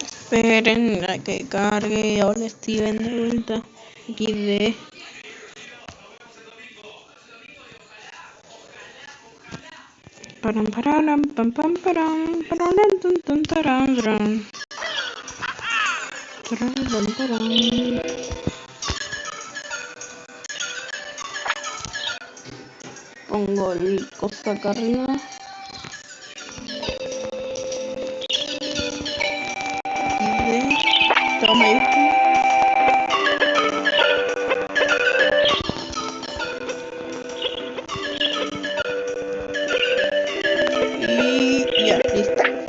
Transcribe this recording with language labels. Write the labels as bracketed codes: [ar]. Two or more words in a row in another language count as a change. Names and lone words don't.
[es] Esperen a que cargue. Hola Steven de vuelta. XD. Param pararam pam pam param pararam tum tum taram taram taram taram taram. Pongo el costa acá arriba. Todo mayúsculo. Y ya, listo.